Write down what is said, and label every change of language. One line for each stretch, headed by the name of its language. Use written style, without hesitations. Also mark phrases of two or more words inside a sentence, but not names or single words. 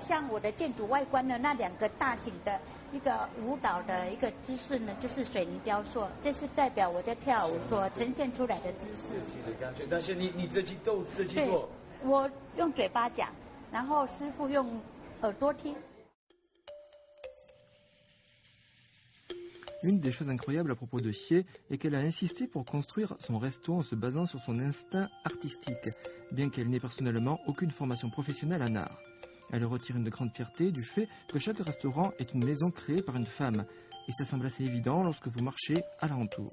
Chinese: 像我的建筑外观的那2个大型的一个舞蹈的一个姿势呢，就是水泥雕塑，这是代表我在跳舞所呈现出来的姿势。但是你自己做？我用嘴巴讲，然后师傅用耳朵听。
French: Une des choses incroyables à propos de Xie est qu'elle a insisté pour construire son resto en se basant sur son instinct artistique, bien qu'elle n'ait personnellement aucune formation professionnelle en art. Elle retire une grande fierté du fait que chaque restaurant est une maison créée par une femme, et ça semble assez évident lorsque vous marchez à l'alentour.